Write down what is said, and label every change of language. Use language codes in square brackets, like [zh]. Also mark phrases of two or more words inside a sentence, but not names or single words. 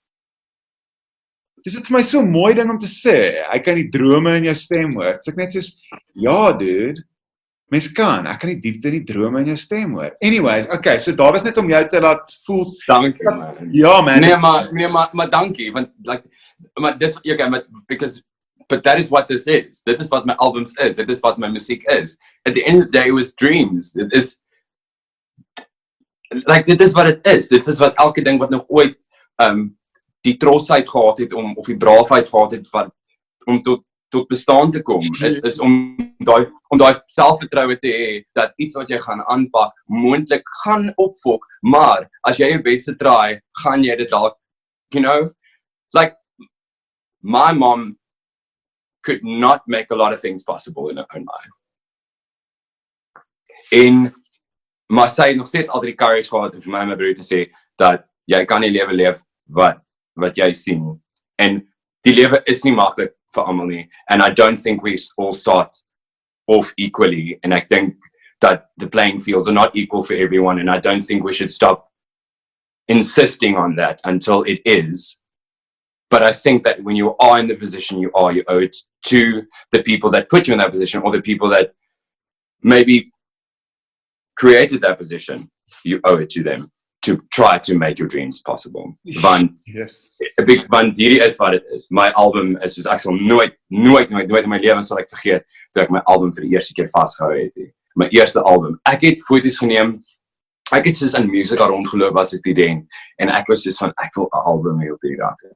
[af] Dis dit vir my so mooi ding om te sê. Hy kan die drome in jou stem hoor. Dis ek net soos ja dude. Mens kan die diepte in die drome in jou stem hoor. [en] Anyways, okay, so [af] daar was net om jou te laat voel. Dankie man. Ja man. Nee maar dankie want like maar dis okay, [en] but that is what this is. [af] Dit is wat my albums is. Dit is wat my musiek is. [en] At the end of the day, it was dreams. [af] Dit is dit is wat het is. Dit is wat elke ding wat nog ooit die trosheid gehad het of die braafheid gehad het om tot bestaan te kom, is om daai selfvertroue te hê dat iets wat jy gaan aanpak moontlik gaan opvolg, maar as jy jou beste try, gaan jy dit dalk, [en] like my mom could not make a lot of things possible in her own life. [af] Maar sy het nog steeds altyd die courage gehad vir my en my broer te sê dat jy kan nie lewe leef wat jy sien. En die lewe is nie maklik vir almal nie. [en] And I don't think we all start off equally. And I think that the playing fields are not equal for everyone. And I don't think we should stop insisting on that until it is. But I think that when you are in the position you owe it to the people that put you in that position or the people that maybe created that position. You owe it to them to try to make your dreams possible. [af] Want hierdie is wat dit is. My album is soos ek sal nooit in my lewe sal ek vergeet toe ek my album vir die eerste keer vasgehou het. My eerste album. Ek het foto's geneem. Ek het soos in musica rondgeloop as 'n student en ek was soos van ek wil 'n album hê op hierdie dag.